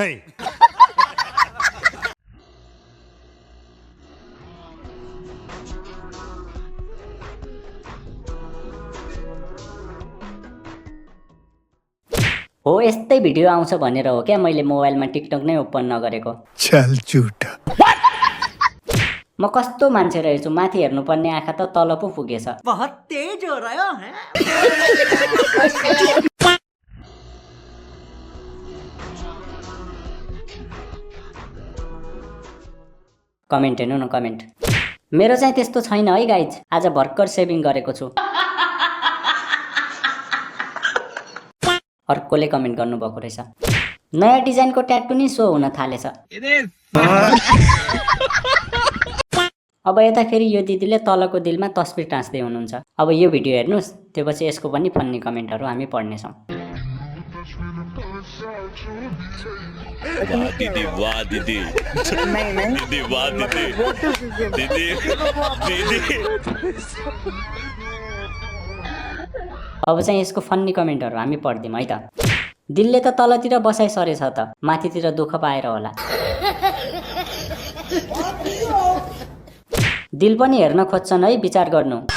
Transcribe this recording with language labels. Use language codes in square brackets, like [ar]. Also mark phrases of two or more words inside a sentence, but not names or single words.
[ne] हो, यस्तै भिडियो आउँछ भनेर हो क्या मैले मोबाइलमा टिकटक नै ओपन नगरेको। [hi] चल झुटा। [ne] म कस्तो मान्छे रहेछु, माथि हेर्नुपर्ने आँखा त तल पो पुगेछ। [hi] बहुत तेज हो रहा है। [ne] कमेन्ट हेर्नु न, कमेन्ट। मेरो चाहिँ त्यस्तो छैन है गाइज, आज भर्खर सेभिङ गरेको छु। अर्कोले कमेन्ट गर्नुभएको रहेछ, नयाँ डिजाइनको ट्याटू नि सो हुन थालेछ। अब यता फेरि यो दिदीले तलको दिलमा तस्बिर टाँच्दै हुनुहुन्छ। अब यो भिडियो हेर्नुहोस्, त्यसपछि यसको पनि फन्नी कमेन्टहरू हामी पढ्नेछौँ। दीदी वाह दीदी दीदी वाह दीदी दीदी दीदी। अब चाहिँ यसको फन्नी कमेन्टहरू हामी पढ्दिउँ है त। दिलले त तलतिर बसाइ सरेछ त, माथितिर दुःख पाएर होला। दिल पनि हेर्न खोज्छन् है, विचार गर्नु।